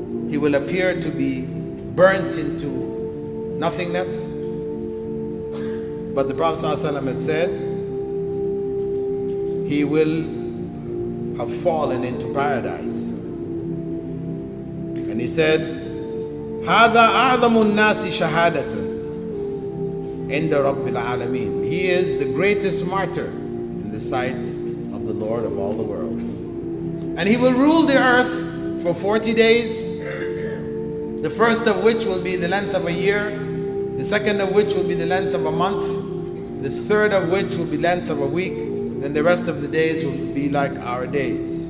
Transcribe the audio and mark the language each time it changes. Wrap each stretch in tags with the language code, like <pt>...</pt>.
<en>He will appear to be burnt into nothingness. But the Prophet ﷺ had said, he will have fallen into paradise. And he said,</en> <ar>هذا أعظم الناس شهادة عند رب العالمين.</ar> <en>He is the greatest martyr in the sight of the Lord of all the worlds. And he will rule the earth for 40 days, the first of which will be the length of a year, the second of which will be the length of a month, the third of which will be the length of a week, then the rest of the days will be like our days.</en>